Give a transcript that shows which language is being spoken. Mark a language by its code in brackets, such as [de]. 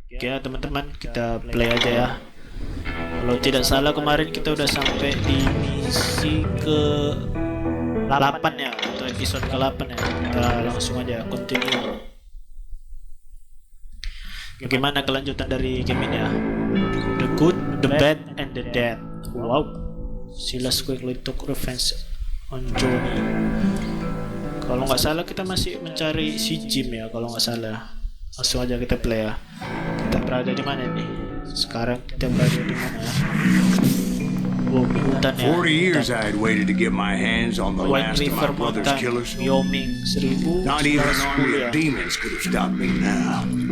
[id] Oke ya teman-teman, kita play aja ya. Kalau tidak salah kemarin kita udah sampai di misi ke 8 ya, atau episode ke 8 ya. Kita langsung aja continue. Bagaimana kelanjutan dari game ini ya? [en] The Good, The Bad, and The Dead. Wow, Silas quickly took revenge on Johnny. [id] Kalau nggak salah kita masih mencari si Jim ya, kalau nggak salah. Langsung aja kita play ya. Kita berada di mana nih? Sekarang kita berada di mana ya? Wow, di hutan ya. [en] 40 years I had waited to get my hands on the last of my brother's killers. Wyoming, 1000. Not even an army of demons could have stopped me now.